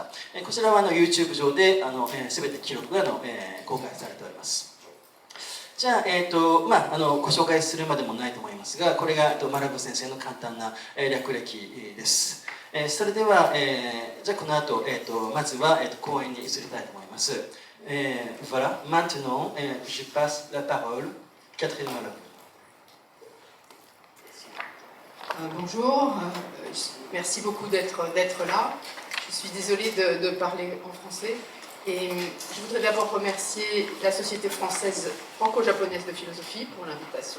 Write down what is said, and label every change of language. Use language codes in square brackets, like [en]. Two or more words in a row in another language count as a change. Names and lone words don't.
[ja] こちらはYouTube 上で全て記録が公開されております。じゃあ、ご紹介するまでもないと思いますがこれがマラブ先生の簡単な略歴です。それでは、じゃあこの後、まずは、講演に移りたいと思います。 [fr] Voilà, maintenant, je passe la parole Catherine Marabu. Bonjour, merci beaucoup d'être là. Je suis désolée de parler en français. Et je voudrais d'abord remercier la Société française franco-japonaise de philosophie pour l'invitation.